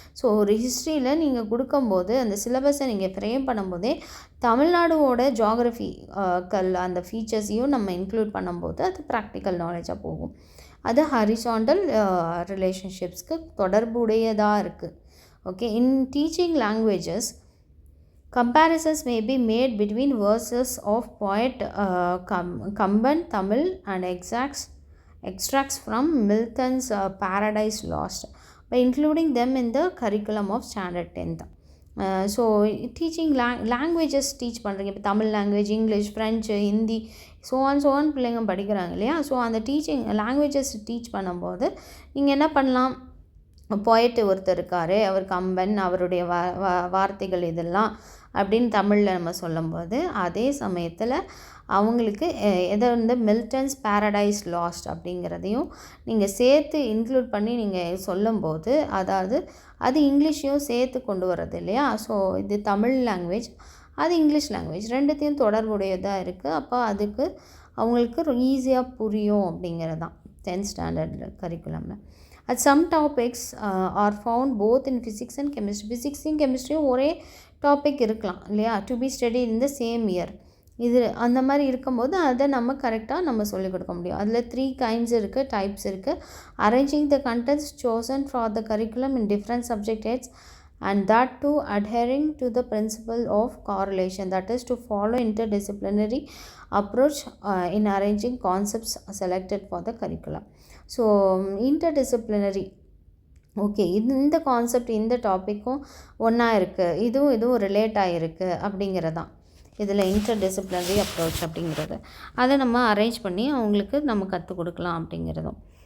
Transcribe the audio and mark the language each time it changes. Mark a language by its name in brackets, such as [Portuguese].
[Tamil] So ஒரு ஹிஸ்ட்ரியில் நீங்கள் கொடுக்கும்போது அந்த சிலபஸை நீங்கள் ஃப்ரேம் பண்ணும்போதே தமிழ்நாடுவோட ஜாகிரஃபிக்கல் அந்த ஃபீச்சர்ஸையும் நம்ம இன்க்ளூட் பண்ணும்போது அது ப்ராக்டிக்கல் நாலேஜாக போகும். அது ஹரிசாண்டல் ரிலேஷன்ஷிப்ஸ்க்கு தொடர்புடையதாக இருக்குது. [English] Okay, in teaching languages, comparisons may be made between verses of poet Kamban Tamil and extracts from Milton's Paradise Lost. by including them in the curriculum of standard 10th. [Tamil] So teaching languages teach பண்ணுறீங்க. இப்போ Tamil language, English, French, Hindi, so on பிள்ளைங்க படிக்கிறாங்க இல்லையா. So அந்த teaching languages teach பண்ணும்போது நீங்கள் என்ன பண்ணலாம், போயட்டு ஒருத்தர் இருக்கார், அவர் கம்பன், அவருடைய வார்த்தைகள் இதெல்லாம் அப்படின்னு தமிழில் நம்ம சொல்லும்போது, அதே சமயத்தில் அவங்களுக்கு எதை வந்து மில்டன்ஸ் பேரடைஸ் லாஸ்ட் அப்படிங்கிறதையும் நீங்கள் சேர்த்து இன்க்ளூட் பண்ணி நீங்கள் சொல்லும்போது, அதாவது அது இங்கிலீஷையும் சேர்த்து கொண்டு வர்றது இல்லையா. ஸோ இது தமிழ் லாங்குவேஜ், அது இங்கிலீஷ் லாங்குவேஜ், ரெண்டுத்தையும் தொடர்புடையதாக இருக்குது. அப்போ அதுக்கு அவங்களுக்கு ஈஸியாக புரியும் அப்படிங்கிறது தான் 10th standard கரிக்குலமில். [English] some topics are found both in physics and chemistry. [Tamil] ஃபிசிக்ஸையும் கெமிஸ்ட்ரியும் ஒரே டாபிக் இருக்கலாம் இல்லையா, [English] To be study in the same year. [Tamil] இது அந்த மாதிரி இருக்கும்போது அதை நம்ம கரெக்டாக நம்ம சொல்லிக் கொடுக்க முடியும். அதில் 3 kinds இருக்குது, டைப்ஸ் இருக்குது. [English] Arranging the contents chosen for the curriculum in different subject heads and that too adhering to the principle of correlation, that is to follow interdisciplinary approach in arranging concepts selected for the curriculum. [Tamil] So interdisciplinary, okay இந்த concept இந்த டாப்பிக்கும் ஒன்றா இருக்குது, இதுவும் relate ஆகிருக்கு அப்படிங்கிறதான் இதில் interdisciplinary approach அப்படிங்கிறது. அதை நம்ம அரேஞ்ச் பண்ணி அவங்களுக்கு நம்ம கற்றுக் கொடுக்கலாம் அப்படிங்கிறதும்.